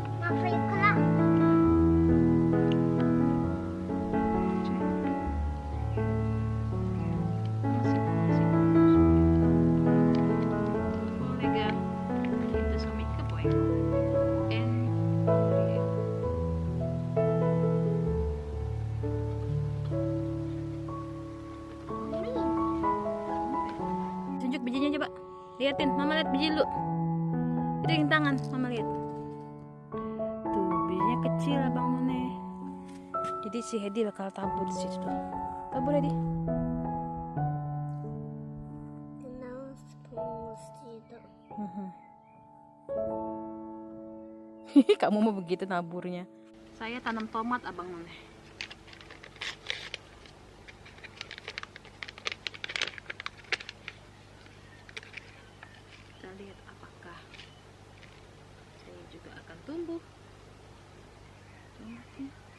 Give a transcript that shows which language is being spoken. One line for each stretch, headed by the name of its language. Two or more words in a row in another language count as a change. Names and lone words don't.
Swedish: Varför jag kolla? Lägga inte så mycket på en gång.
Indonesian: Tunjuk bijinya coba. Liatin, mama lihat biji dulu. Piring tangan, mama lihat. Tuh, bijinya kecil abang Mone. Jadi si Hedi bakal tabur di situ. Tabur Hedi.
Swedish: Den är på sidan.
Indonesian: Kamu mau begitu naburnya. Saya tanam tomat abang None. Kita lihat apakah saya juga akan tumbuh tomatnya.